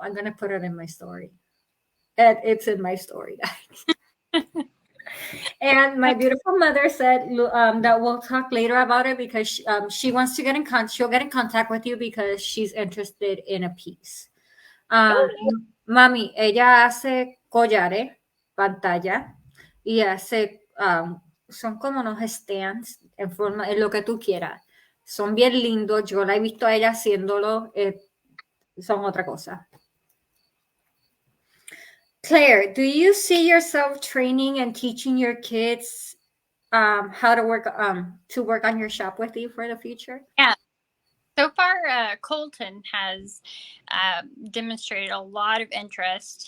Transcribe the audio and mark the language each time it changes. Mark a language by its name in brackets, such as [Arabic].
[English] I'm going to put it in my story. And it's in my story, guys. And my beautiful mother said that we'll talk later about it because she wants to she'll get in contact with you because she's interested in a piece. [Spanish] Mami, ella hace collares, pantalla, y hace, son como unos stands en forma, en lo que tú quieras. Son bien lindos, yo la he visto a ella haciéndolo, son otra cosa. [English] Claire, do you see yourself training and teaching your kids how to work on your shop with you for the future? Yeah. So far, Colton has demonstrated a lot of interest.